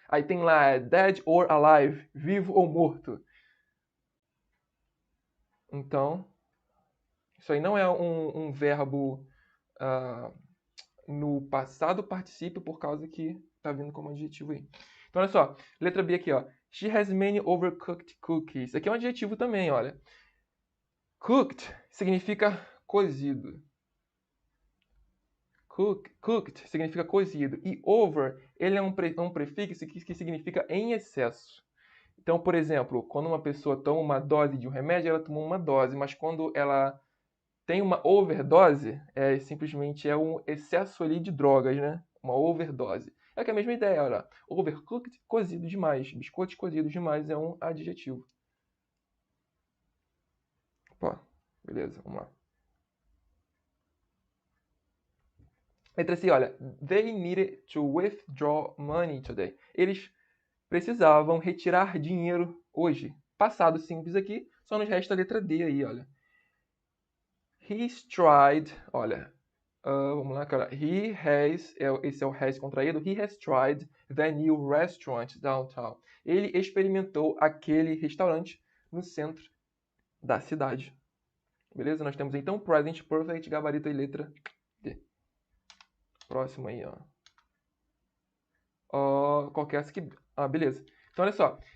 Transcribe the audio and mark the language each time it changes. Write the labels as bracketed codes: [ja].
[pt] Aí tem lá, [en] dead or alive, [pt] vivo ou morto. Então, isso aí não é um verbo no passado particípio por causa que tá vindo como adjetivo aí. Então, olha só, letra B aqui, ó. [en] She has many overcooked cookies. [pt] Aqui é um adjetivo também, olha. Cooked significa cozido. Cooked significa cozido. E over, ele é um prefixo que significa em excesso. Então, por exemplo, quando uma pessoa toma uma dose de um remédio, ela tomou uma dose, mas quando ela tem uma overdose, simplesmente é um excesso ali de drogas, né? Uma overdose. É que é a mesma ideia, olha. Overcooked, cozido demais. Biscoitos cozidos demais é um adjetivo. Opa, beleza, vamos lá. Letra C, olha. [en] They needed to withdraw money today. [pt] Eles precisavam retirar dinheiro hoje. Passado simples aqui, só nos resta a letra D aí, olha. [en] He's tried, [pt] olha. Vamos lá, cara. Esse é o has contraído. [en] He has tried the new restaurant downtown. [pt] Ele experimentou aquele restaurante no centro da cidade. Beleza? Nós temos então present perfect, gabarito e letra D. Próximo aí, ó. Qual que é essa aqui? Beleza. Então, olha só.